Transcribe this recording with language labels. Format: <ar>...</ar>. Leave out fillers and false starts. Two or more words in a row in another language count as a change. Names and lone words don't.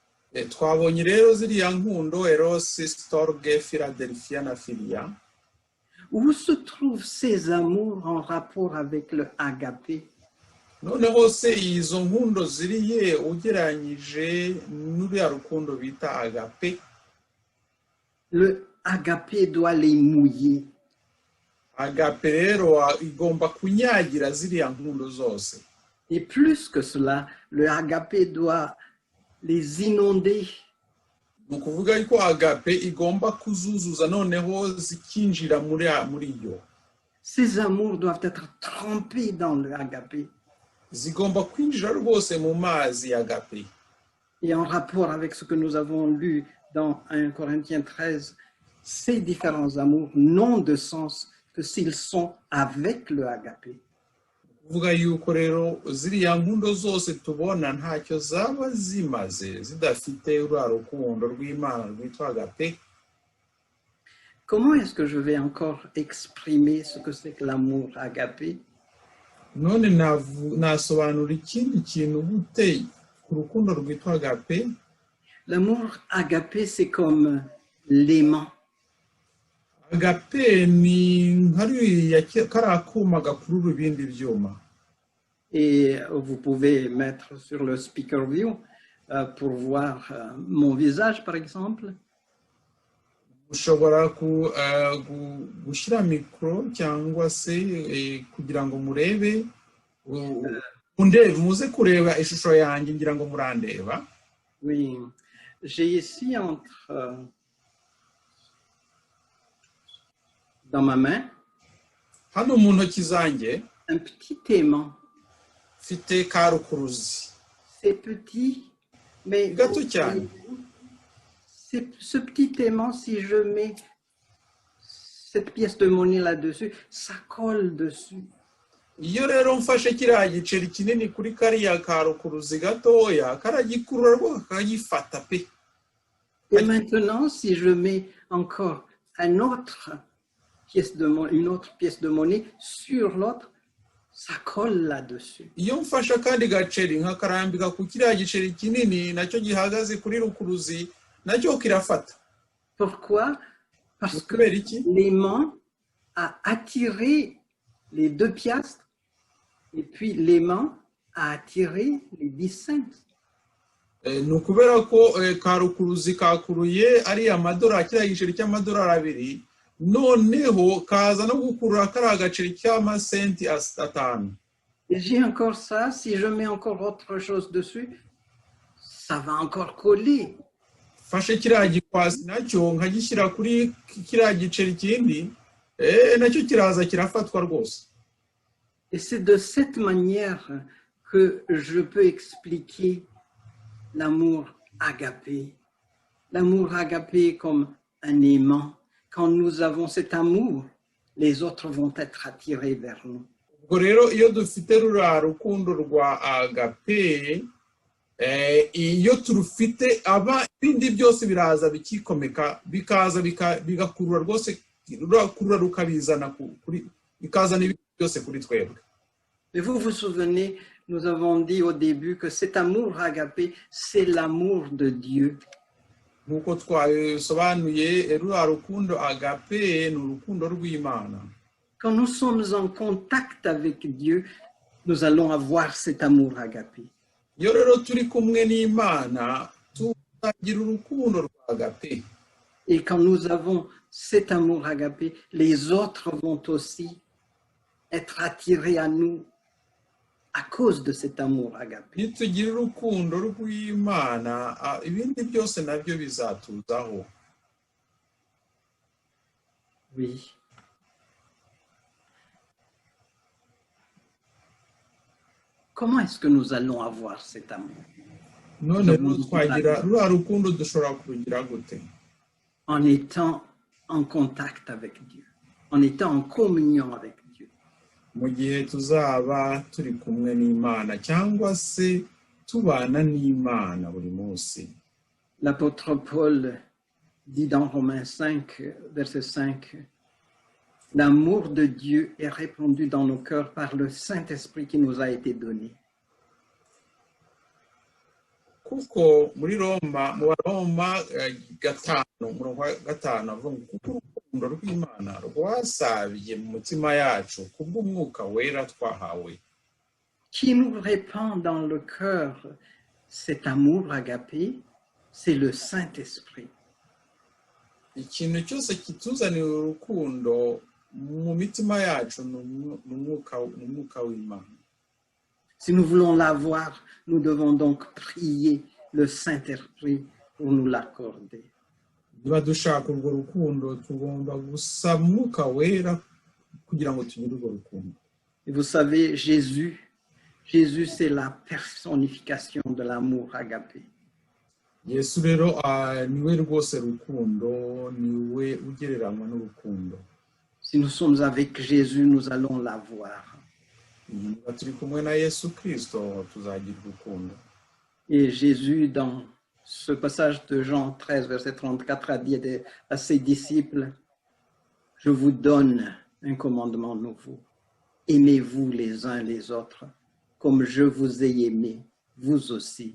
<rw>Twabonye rero ziriya nkundo Eros, Storge, Philadelphia na Philia.</rw> <fr>Où se trouvent ces amours en rapport avec le agapé?</fr> <rw>Noneho se izo nkundo ziriye ugereranyije n'uriya rukundo bita agape?</rw> <fr>Le agapé doit les mouiller.</fr> <rw>Agape rero igomba kunyagira ziriya nkundo zose.</rw> <fr>Et plus que cela, le agapé doit les inonder.</fr> <rw>Ni ukuvuga yuko agape igomba kuzuzuza noneho zikinjira muri yo.</rw> <fr>Ces amours doivent être trempés dans le agapé.</fr> <rw>Zigomba kwinjira rwose mu mazi agape.</rw> <fr>Et en rapport avec ce que nous avons lu dans 1 Corinthiens 13, ces différents amours n'ont de sens que s'ils sont avec le agapé.</fr> <rw>Kuvuga yuko rero ziriya nkundo zose tubona ntacyo zaba zimaze zidafite uriya rukundo rw'Imana rwitwa agape.</rw> <fr>Comment est-ce que je vais encore exprimer ce que c'est que l'amour agapé?</fr> <rw>None nasobanura ikindi kintu gute ku rukundo rwitwa agape?</rw> <fr>L'amour agapé, c'est comme l'aimant.</fr> <rw>Agape ni nkariya kariya kuma gakurura ibindi byuma.</rw> <fr>Et vous pouvez mettre sur le</fr> <en>speaker view</en> <fr>pour voir mon visage, par exemple.</fr> <rw>Ushobora gushyira mikoro cyangwa se kugira ngo murebe muze kureba ishusho yanjye ngira ngo murandeba.</rw> <fr>Oui, j'ai ici dans ma main</fr> <rw>hano mu ntoki zanjye</rw> <fr>un petit aimant.</fr> <rw>Mfite karukuruzi.</rw> <fr>C'est petit, mais</fr> <rw>gato cyane.</rw> <fr>Ce petit aimant, si je mets cette pièce de monnaie là-dessus, ça colle dessus.</fr> <rw>Iyo rero mfashe kiriya giceri kinini kuri kariya karukuruzi gatoya karagikurura rwose kagifata pe.</rw> <fr>Et maintenant, si je mets encore une autre pièce de monnaie sur l'autre, ça colle là-dessus.</fr> <rw>Iyo mfashe kandi gaceri nkakarambika ku kiriya giceri kinini nacyo gihagaze kuri rukuruzi nacyo kirafata.</rw> <fr>Pourquoi? Parce que l'aimant a attiré les 2 piastres et puis l'aimant a attiré les 10 cents.</fr> <rw>Ni ukubera ko karukuruzi kakuruye ari amadolari kiriya giceri cy'amadolari 2 noneho kaza no gukurura kariya gaceri cy'amasenti 5.</rw> <fr>Et j'ai encore ça, si je mets encore autre chose dessus, ça va encore coller.</fr> <rw>Fashe kiriya gikwasi nacyo nkagishyira kuri kiriya giceri kindi nacyo kiraza kirafatwa rwose.</rw> <fr>Et c'est de cette manière que je peux expliquer l'amour agapé. L'amour agapé comme un aimant. Quand nous avons cet amour, les autres vont être attirés vers nous.</fr> <rw>Ubwo rero iyo dufite ruriya rukundo rwa agape iyo turufite ibindi byose biraza bikikomeka bikaza bigakurura rwose rurakurura rukabizana bikazana ibindi byose kuri twebwe.</rw> <fr>Et vous vous souvenez, nous avons dit au début que cet amour agapé, c'est l'amour de Dieu.</fr> <rw>Nkuko twasobanuye ruriya rukundo agape ni urukundo rw'Imana.</rw> <fr>Quand nous sommes en contact avec Dieu, nous allons avoir cet amour agapé.</fr> <rw>Iyo rero turi kumwe n'Imana tuzagira urukundo rwa agape.</rw> <fr>Et quand nous avons cet amour agapé, les autres vont aussi être attirés à nous à cause de cet amour agapé.</fr> <rw>Nitugira urukundo rw'Imana ibindi byose nabyo bizatuzaho.</rw> <fr>Oui. Comment est-ce que nous allons avoir cet amour?</fr> <rw>None rero twagira ruriya rukundo dushobora kurugira gute?</rw> <fr>En étant en contact avec Dieu, en étant en communion avec Dieu.</fr> <rw>Mu gihe tuzaba turi kumwe n'Imana cyangwa se tubana n'Imana buri munsi.</rw> <fr>L'apôtre Paul dit dans Romains 5, verset 5, « L'amour de Dieu est répandu dans nos cœurs par le Saint-Esprit qui nous a été donné. »</fr> <rw>kuko muri Roma mu Baroma 5:5 avuga ngo kuko urukundo rw'Imana rwasabiye mu mutima yacu kubw'umwuka wera twahawe.</rw> <fr>Qui nous répand dans le cœur cet amour agapé, c'est le Saint-Esprit.</fr> <rw>Ikintu cyose kituzanira urukundo mu mitima yacu n'umwuka w'Imana.</rw> <fr>Si nous voulons l'avoir, nous devons donc prier le Saint-Esprit pour nous l'accorder.</fr> <rw>Niba dushaka urwo rukundo tugomba gusaba umwuka wera kugira ngo tugire urwo rukundo.</rw> <fr>Et vous savez, Jésus, c'est la personnification de l'amour agapé.</fr> <rw>Yesu rero niwe rwose rukundo, niwe ugereranywa n'urukundo.</rw> <fr>Si nous sommes avec Jésus, nous allons l'avoir.</fr> <rw>Niba turi kumwe na Yesu Kristo tuzagira urukundo.</rw> <fr>Et Jésus, dans ce passage de Jean 13, verset 34, a dit à ses disciples, « Je vous donne un commandement nouveau. Aimez-vous les uns les autres, comme je vous ai aimé, vous aussi.</fr>